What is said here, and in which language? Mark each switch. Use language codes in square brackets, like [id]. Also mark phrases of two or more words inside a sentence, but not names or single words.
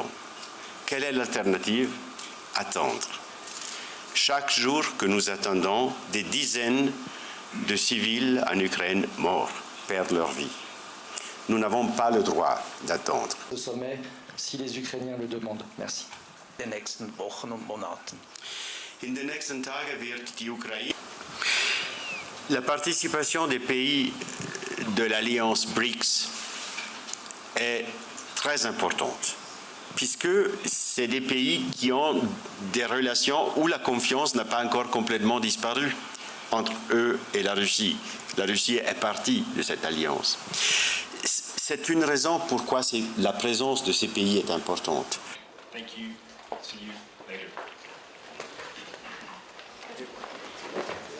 [fr] Quelle est l'alternative? Attendre. Chaque jour que nous attendons, des dizaines de civils en Ukraine morts perdent leur vie. Nous n'avons pas le droit d'attendre. Le sommet, si les Ukrainiens le demandent. Merci. [de] Den nächsten Wochen und Monaten. In den nächsten Tagen wird die Ukraine. [fr] La participation des pays de l'alliance BRICS est très importante, puisque c'est des pays qui ont des relations où la confiance n'a pas encore complètement disparu entre eux et la Russie. La Russie est partie de cette alliance. C'est une raison pourquoi la présence de ces pays est importante. [en] Thank you. See you later.